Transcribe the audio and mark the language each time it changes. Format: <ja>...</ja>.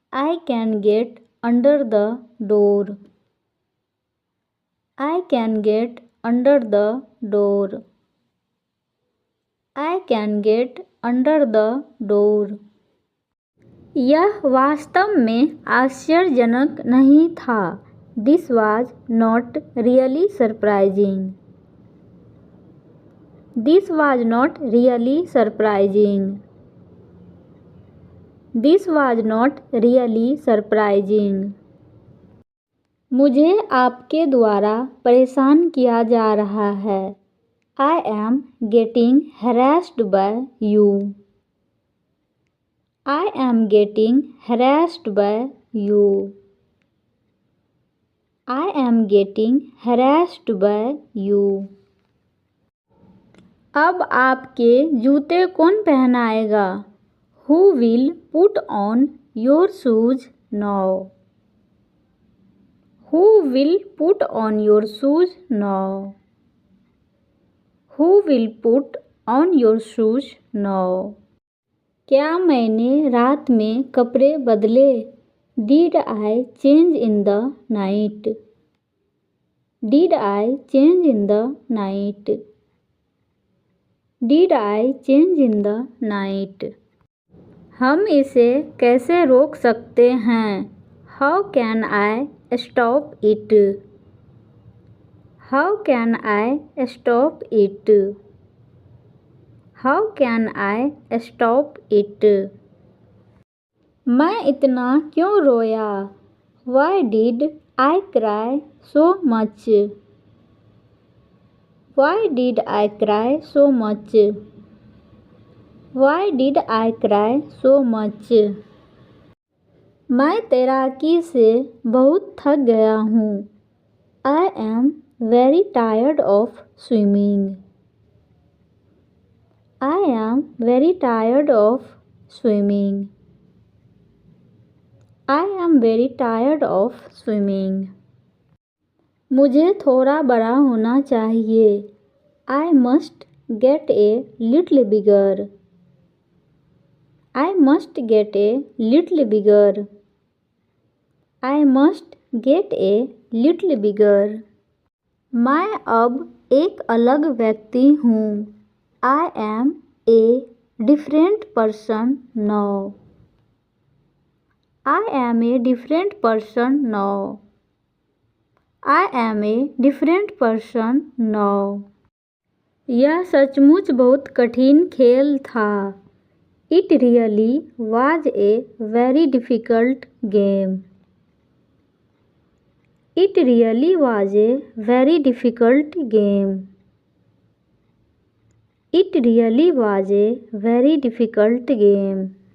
<en>I can get under the door. I can get under the door. I can get under the door.</en> <hi>यह वास्तव में आश्चर्यजनक नहीं था.</hi> <en>This was not really surprising. This was not really surprising. This was not really surprising.</en> <hi>मुझे आपके द्वारा परेशान किया जा रहा है.</hi> <en>I am getting harassed by you. I am getting harassed by you. I am getting harassed by you.</en> <hi>अब आपके जूते कौन पहनाएगा?</hi> <en>Who will put on your shoes now? Who will put on your shoes now? Who will put on your shoes now?</en> <hi>क्या मैंने रात में कपड़े बदले?</hi> <en>Did I change in the night? Did I change in the night? Did I change in the night?</en> <hi>हम इसे कैसे रोक सकते हैं?</hi> <en>How can I stop it? How can I stop it? How can I stop it?</en> <hi>मैं इतना क्यों रोया?</hi> <en>Why did I cry so much? Why did I cry so much? Why did I cry so much?</en> <hi>मैं तैराकी से बहुत थक गया हूँ.</hi> <en>I am very tired of swimming. I am very tired of swimming. I am very tired of swimming.</en> <hi>मुझे थोड़ा बड़ा होना चाहिए.</hi> <en>I must get a little bigger. I must get a little bigger. I must get a little bigger.</en> <hi>मैं अब एक अलग व्यक्ति हूँ.</hi> <en>I am a different person now. I am a different person now. I am a different person now.</en> <hi>यह सचमुच बहुत कठिन खेल था.</hi> <en>It really was a very difficult game. It really was a very difficult game. It really was a very difficult game.</en>